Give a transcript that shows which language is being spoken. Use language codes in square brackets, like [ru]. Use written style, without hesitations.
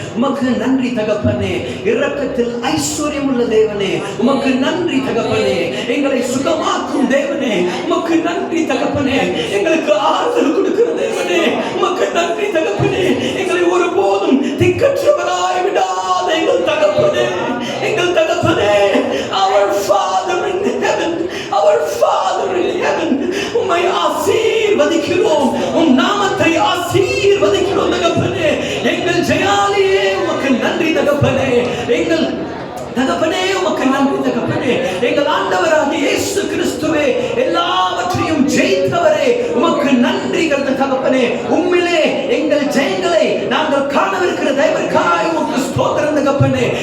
[ta] உமக்கு நன்றி தகப்பனே. இரக்கத்தில் ஐஸ்வர்யம் உள்ள தேவனே, உமக்கு நன்றி தகப்பனே. எங்களை சுகமாக்கும் தேவனே, உமக்கு நன்றி தகப்பனே. எங்களுக்கு ஆறுதல் கொடுக்கிற தேவனே, உமக்கு நன்றி தகப்பனே. எங்களை ஒருபோதும் திக்கற்றவராய் விடாத எங்கள் தகப்பனே, எங்கள் தகப்பனே. [en] Our Father in heaven, our Father in heaven, [ta] உம்மை ஆசீர்வதிக்கிறோம், உம் நாமத்தை ஆசீர்வதிக்கிறோம் தகப்பனே. எங்கள் ஜெயாலியே உமக்கு நன்றி தகப்பனே. எங்கள் தகப்பனே உமக்கு நன்றி தகப்பனே. எங்கள் ஆண்டவராகிய இயேசு கிறிஸ்துவே, எல்லாவற்றையும் ஜெயித்தவரே, உமக்கு நன்றி தகப்பனே. உம்மிலே எங்கள் ஜெயங்களை நாங்கள் காணவிருக்கிற தேவனுக்காய் உமக்கு ஸ்தோத்திரம் தகப்பனே.